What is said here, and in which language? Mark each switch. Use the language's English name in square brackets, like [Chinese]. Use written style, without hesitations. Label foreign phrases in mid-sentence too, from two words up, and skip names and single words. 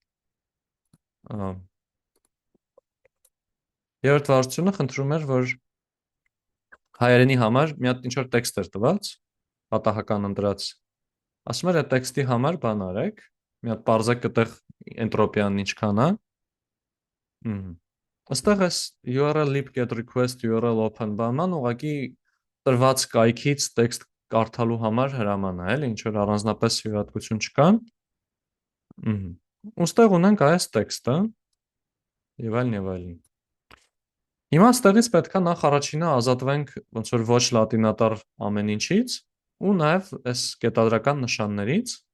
[Armenian] Երրորդ վարժությունը խնդրում էր, որ հայերենի համար մի հատ ինչ-որ տեքստ էր տված, պատահական ընտրած։ Ասում էր այդ տեքստի համար բան արեք, մի հատ պարզեք այդտեղ էնտրոպիան ինչքան է։ Այստեղ էս [English] URL lib get request URL open [Armenian] բանման ուղղակի տրված կայքից տեքստ կարդալու համար հրաման է, էլի, ինչ որ առանձնապես հյուրատկություն չկա։ Ոստեղ ունենք այս տեքստը եւ այլն եւ այլն։ Հիմա ստեղից պետքա նախ առաջինը ազատվենք ոնց որ ոչ լատինատար ամեն ինչից ու նաեւ այս կետադրական նշաններից։